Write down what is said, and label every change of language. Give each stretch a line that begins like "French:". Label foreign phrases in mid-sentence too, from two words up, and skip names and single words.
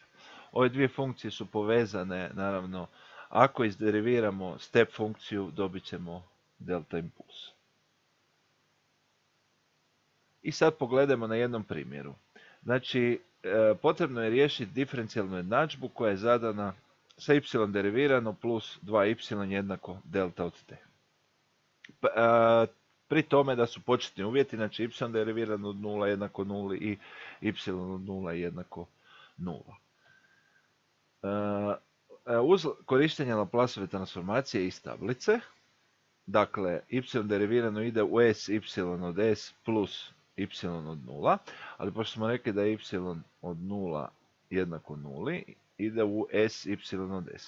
Croatian: Ove dvije funkcije su povezane, naravno, ako izderiviramo step funkciju, dobit ćemo delta impuls. I sad pogledajmo na jednom primjeru. Znači, potrebno je riješiti diferencijalnu jednadžbu koja je zadana sa y derivirano plus 2y jednako delta od t. Pri tome da su početni uvjeti, znači y derivirano od 0 jednako 0 i y od 0 jednako 0. Uz korištenje Laplaceove transformacije iz tablice, dakle, y derivirano ide u s y od s plus y od 0, ali pošto smo rekli da je y od 0 jednako 0, ide u s y od s.